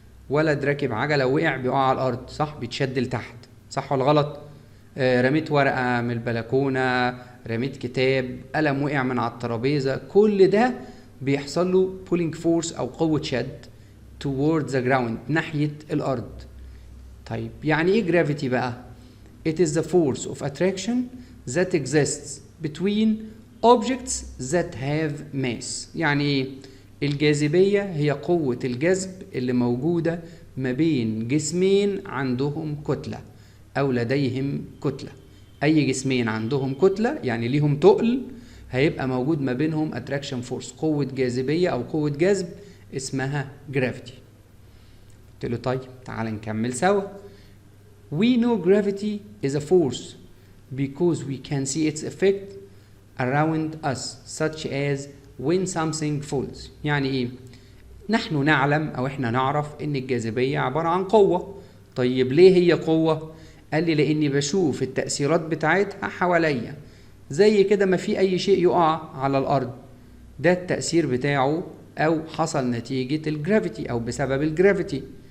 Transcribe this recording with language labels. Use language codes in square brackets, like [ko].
[ar] ولد راكب عجلة وقع بيقع على الأرض، صح؟ بيتشد لتحت، صح ولا غلط؟ رميت ورقة من البلكونة، رميت كتاب، قلم وقع من على الترابيزة، كل ده بيحصل له pulling force أو قوة شد [en] toward the ground [ar] ناحية الأرض. طيب يعني إيه [en] gravity بقى؟ It is the force of attraction that exists between objects that have mass. [ar] يعني إيه؟ الجاذبية هي قوة الجذب اللي موجودة ما بين جسمين عندهم كتلة أو لديهم كتلة. أي جسمين عندهم كتلة يعني ليهم تقل هيبقى موجود ما بينهم attraction force، قوة جاذبية أو قوة جذب اسمها gravity. قلت له طيب تعال نكمل سوا. [en] We know gravity is a force because we can see its effect around us such as when something falls. [ar] يعني ايه؟ نحن نعلم او احنا نعرف ان الجاذبية عبارة عن قوة. طيب ليه هي قوة؟ قال لي لاني بشوف التأثيرات بتاعتها حواليا. زي كده ما في اي شيء يقع على الارض ده التأثير بتاعه او حصل نتيجة الجرافيتي او بسبب الجرافيتي.